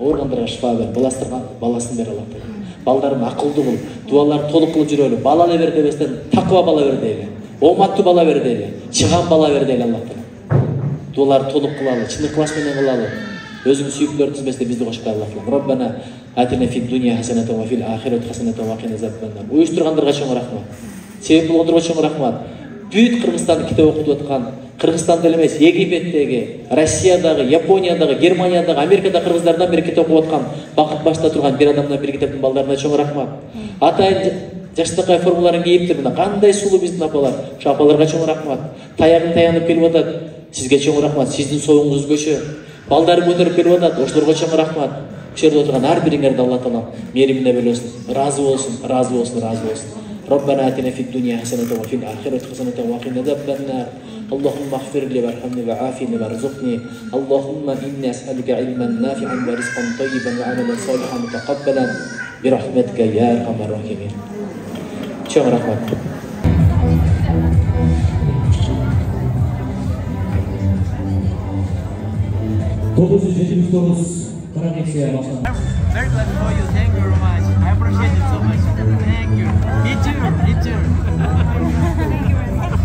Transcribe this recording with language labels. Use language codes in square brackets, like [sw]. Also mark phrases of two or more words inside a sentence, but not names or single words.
[ky] Ооругандарга шифа бер, баластарга баласын бер Аллах Таала. Балдарын акылдуу кыл, дуаларды толук кылып жүрөлү. Бала бер дебестен таква бала бер дейли. Ооматтуу бала бер дейли. Чыган бала бер дейли Аллах Таала. Дуаларды толук кылалы, чын ыклас менен кылалы. Өзүң сүйүктүүлөр тизмесине бизди кошпой Аллах Таала. [ar] ربنا آتنا في الدنيا حسنة وفي الآخرة حسنة وقنا عذاب النار. [ky] Уюштургандарга чоң рахмат. Себеп болгондорго чоң рахмат. Бүт Кыргызстанды китеп окутуп аткан, Кыргызстанда эле эмес, Египеттеги, Россиядагы, Япониядагы, Германиядагы, Америкада кыргыздардан бери китеп окуп аткан, бакыт башта турган бир адамдан бир китептин балдарына чоң рахмат. Атайын жаштыкай формаларын кийиптир, мына кандай сулуу биздин апалар. Ошо апаларга чоң рахмат. Таягын таянып келип атат. Сизге чоң рахмат. Сиздин союңуз өзгөчө. Балдарын көтөрүп келип атат. Ошолорго чоң рахмат. Ошол жерде отурган ар бириңерди Алла Таала мээримине бөлөсүн. Разы болсун, разы болсун, разы болсун. [ar] ربنا آتنا في الدنيا حسنة وفي الآخرة حسنة وقنا عذاب النار اللهم اغفر لي وارحمني وعافني وارزقني اللهم إني أسألك علما نافعا ورزقا طيبا وعملا صالحا متقبلا برحمتك يا أرحم الراحمين. شكرا رحمة. [en] Very glad for you. Thank you very much. I appreciate it so much. Thank you. Me too. Me too.